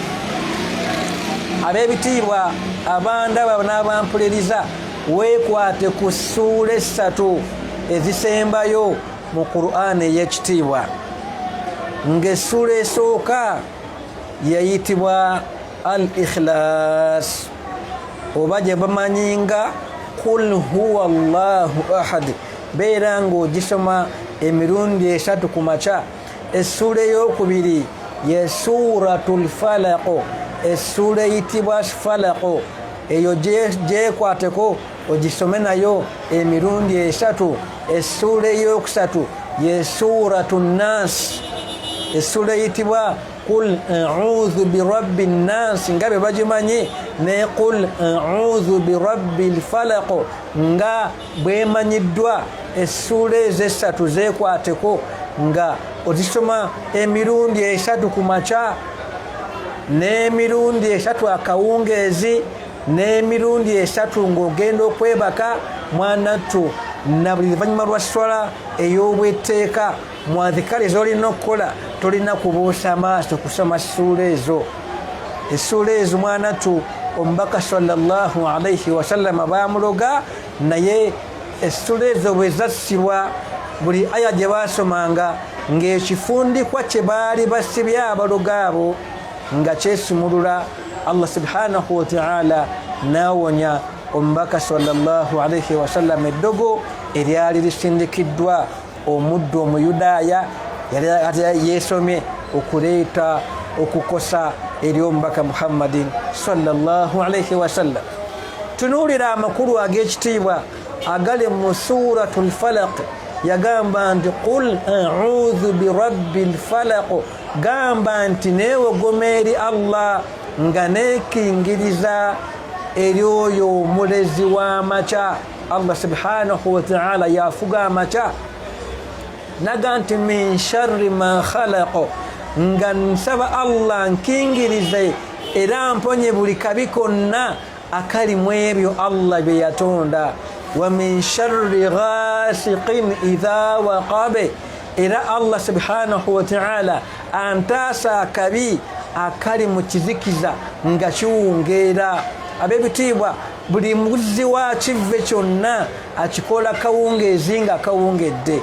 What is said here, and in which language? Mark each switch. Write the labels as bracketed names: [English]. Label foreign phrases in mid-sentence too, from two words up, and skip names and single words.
[Ganda] Ab'ebitiibwa abandaba n'abampuliriza, weekwate ku ssuula essatu ezisembayo mu Qur'an ey'ekitiibwa. Ng'essuula esooka yayitibwa al-Ikhlas, oba gye bamanyi nga [Arabic] قل هو الله أحد. [Ganda] Beera ng'ogisoma emirundi esatu ku makya. Essuula ey'okubiri ye [Arabic] سورة الفلق, [Ganda] essuula eyitibwa falaq, eyo gyekwateko ogisome nayo emirundi esatu. Essuula ey'okusatu ye [Arabic] سورة الناس, [Ganda] essuula eyitibwa [Arabic] قل أعوذ برب الناس [Ganda] nga bwe bagimanyi, ne [Arabic] قل أعوذ برب الفلق [Ganda] nga bwemanyiddwa. Essuula ezo essatu zeekwateko nga ozisoma emirundi 3 ku makya n'emirundi 3 akawungeezi n'emirundi 3 ng'ogenda okwebaka mwanattu na buli luvannyuma lwa swala ey'obwetteeka mu adhikari z'olina okukola tolina kubuusa maaso kusoma ssuula ezo. essuula ezo mwanattu omubaka [Arabic] صلى الله عليه وسلم [Ganda] baamuloga naye essuula ezo bwe zassibwa buli aya gye baasomanga ng'ekifundikwa kye baali basibye abaloga abo nga kyesumulula. Allah [Arabic] سبحانه وتعالى [Ganda] nawonya omubaka [Arabic] صلى الله عليه وسلم [Ganda] eddogo eryali lisindikiddwa omuddu omuyudaaya yali yeesomye okuleeta okukosa eri omubaka Muhammadin [Arabic] صلى الله عليه وسلم. [Ganda] tunuulira amakulu ag'ekitiibwa agali mu [Arabic] سورة الفلق [Ganda] yagamba nti [Arabic] قل أعوذ برب الفلق, [Ganda] gamba nti neewogoma eri Allah nga neekingiriza eri oyo omulezi w'amakya. Allah [Arabic] سبحانه وتعالى [Ganda] yafuga amakya naga nti [Arabic] من شر ما خلق, [Ganda] nga nsaba Allah nkingirize era mponye buli kabi konna akali mu ebyo Allah bye yatonda. [Arabic] ومن شر غاسق إذا وقب, [Ganda] era Allah [Arabic] سبحانه وتعالى [Ganda] antaasa akabi akali mu kizikiza nga kiwungeera. ab'ebitiibwa buli muzzi wa kivve kyonna akikola kawungeezi nga kawungedde.